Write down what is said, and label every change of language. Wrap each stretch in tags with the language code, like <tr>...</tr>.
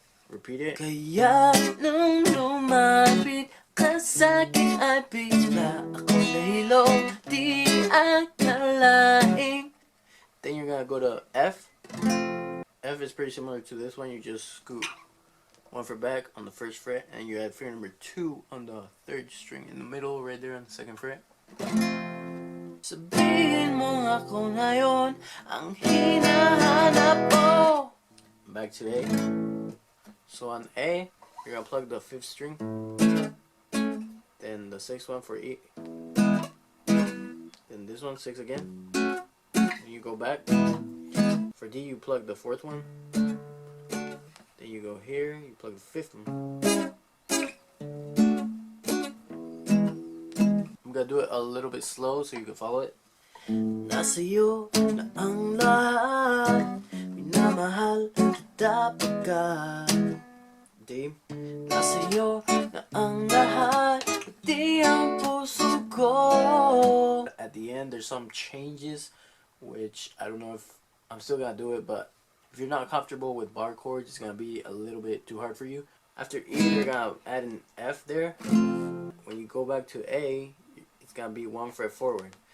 <en>Repeat it.</en> <tl>Kaya nung lumapit ka sa'kin ay bigla ako nahilo, di akalaing.</tl> <en>Then you're gonna go to F. F is pretty similar to this one. You just scoot 1 fret back on the 1st fret, and you add finger number 2 on the 3rd string in the middle, right there on the 2nd fret.</en> <tl>Sabihin mo ako ngayon ang hinahanap mo.</tl> <en>Back to A. So on A, you're gonna plug the 5th string, then the 6th one for E, then this one 6 again. Then you go back. For D, you plug the 4th one. Then you go here, you plug the 5th one. I'm gonna do it a little bit slow so you can follow it.</en> <tl>Nasayo na ang lahat, minamahal kita pagkat. D. Nasayo na ang lahat, pati ang puso ko.</tl> <en>At the end, there's some changes, which I don't know if I'm still gonna do it, but if you're not comfortable with bar chords, it's gonna be a little bit too hard for you. After E, you're gonna add an F there. When you go back to A, it's gonna be 1 fret forward.</en>